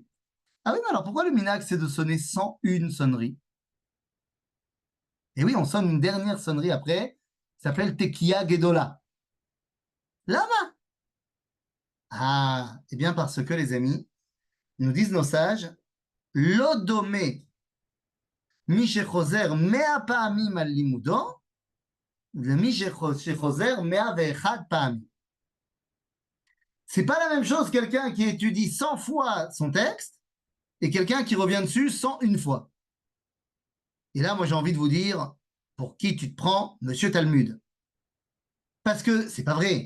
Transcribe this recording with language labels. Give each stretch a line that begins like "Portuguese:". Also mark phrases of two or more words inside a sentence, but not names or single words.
French: Ah oui, mais alors pourquoi le minhag, c'est de sonner 101 sonneries? Et oui, on sonne une dernière sonnerie après, ça s'appelle Tekiya Gedola. Lama. Ah, eh bien parce que les amis, nous disent nos sages,
Hebrew: לא דומה מי שחוזר מאה פעמים על לימודו, למי שחוזר מאה ואחד פעמים.
French: C'est pas la même chose quelqu'un qui étudie 100 fois son texte et quelqu'un qui revient dessus 101 fois. Et là, moi, j'ai envie de vous dire, pour qui tu te prends, monsieur Talmud? Parce que c'est pas vrai.